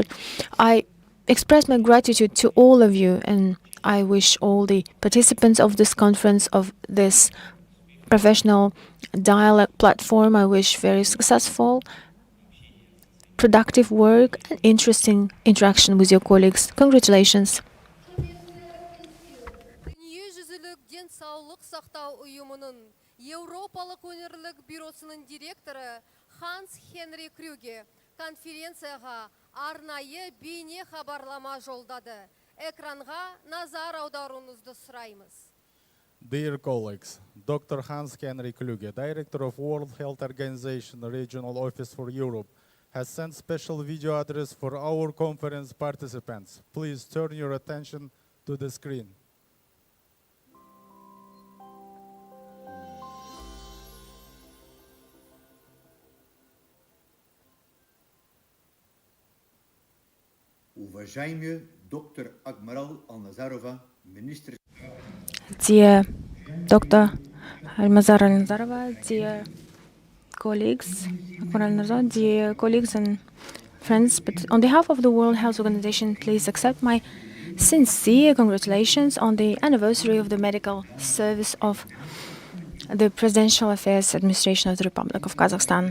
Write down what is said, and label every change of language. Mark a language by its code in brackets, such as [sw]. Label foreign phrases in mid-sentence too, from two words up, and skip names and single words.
[en] I express my gratitude to all of you, and I wish all the participants of this conference, of this professional dialogue platform, I wish very successful, productive work and interesting interaction with your colleagues. Congratulations. [kk] Дүниежүзілік денсаулық сақтау ұйымының Еуропалық өңірлік бюросының директоры Ханс Хенри Крюге конференцияға арнайы бейне хабарлама жолдады. Экранға назар аударуыңызды сұраймыз. [en] Dear colleagues, Dr. Hans Henry Kluge, Director of World Health Organization Regional Office for Europe, has sent special video address for our conference participants. Please turn your attention to the screen. [ru] Уважаемый доктор Акмарал Алназарова, министр. [en] Dear Dr. Almazar Al-Nazarova, dear colleagues, dear colleagues and friends, but on behalf of the World Health Organization, please accept my sincere congratulations on the anniversary of the medical service of the Presidential Affairs Administration of the Republic of Kazakhstan.